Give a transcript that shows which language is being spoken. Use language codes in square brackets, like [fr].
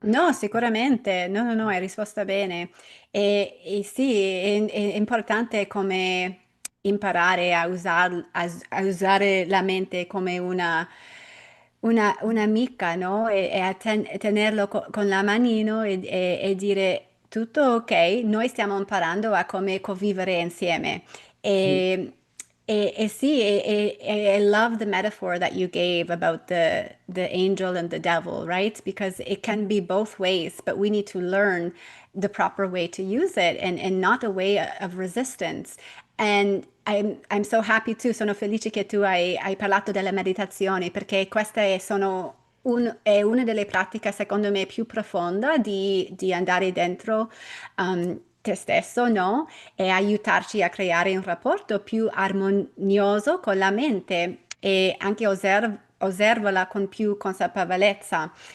[it] no, sicuramente, no, no, no, hai risposto bene. E sì, è importante come imparare a, a usare la mente come un'amica, no? E a tenerlo con la manino e dire tutto ok, noi stiamo imparando a come convivere insieme. E, e sì, [en] I love the metaphor that you gave about the angel and the devil, right? Because it can be both ways, but we need to learn the proper way to use it and not a way of resistance. And I'm so happy too, [it] sono felice che tu hai parlato delle meditazioni perché queste sono è una delle pratiche secondo me più profonda di andare dentro te stesso, no? E aiutarci a creare un rapporto più armonioso con la mente e anche osservarla con più consapevolezza.